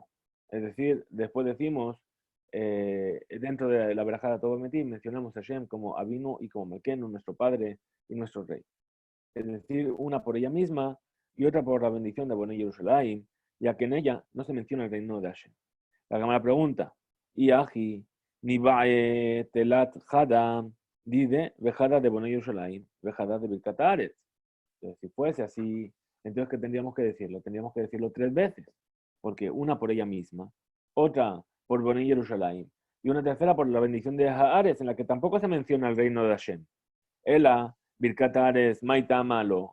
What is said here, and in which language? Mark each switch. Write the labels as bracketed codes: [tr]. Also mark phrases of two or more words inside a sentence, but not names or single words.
[es] Es decir, después decimos, dentro de la verajá de Atov Bemetiv, mencionamos a Hashem como Avinu y como Malkenu, nuestro Padre y nuestro Rey. Es decir, una por ella misma y otra por la bendición de Bonai Yerushalayim, ya que en ella no se menciona el reino de Hashem. La Gemara pregunta, [arc] Iahi, Nibae, Telat, Hada, Dide, Vejada de Bonai Yerushalayim, Vejada de Birkat Haaretz. [es] Entonces, si fuese así, entonces, ¿qué tendríamos que decirlo? Tendríamos que decirlo tres veces, porque una por ella misma, otra por Bonai Yerushalayim, y una tercera por la bendición de Haaretz, en la que tampoco se menciona el reino de Hashem. [arc] Ela, Birkat Haaretz, Maita Malo.